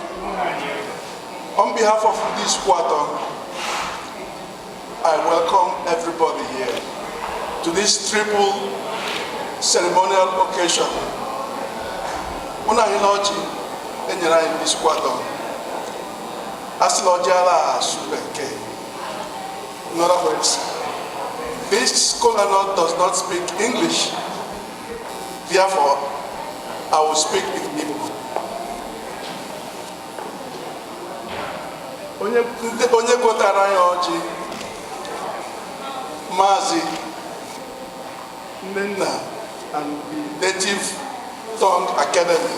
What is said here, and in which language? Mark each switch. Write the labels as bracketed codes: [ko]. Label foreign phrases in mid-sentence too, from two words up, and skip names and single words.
[en] On behalf of this quarter, I welcome everybody here to this triple ceremonial occasion. [ig] Una hinoji enyere anyị [en] this quarter. [ig] Asịla ọjị ala asụbeke. [en] In other words, this kola nut does not speak English. Therefore, I will speak in Igbo. [ig] Onye gotara ya ọjị, Maazị Nnenna and the Native Tongue Academy.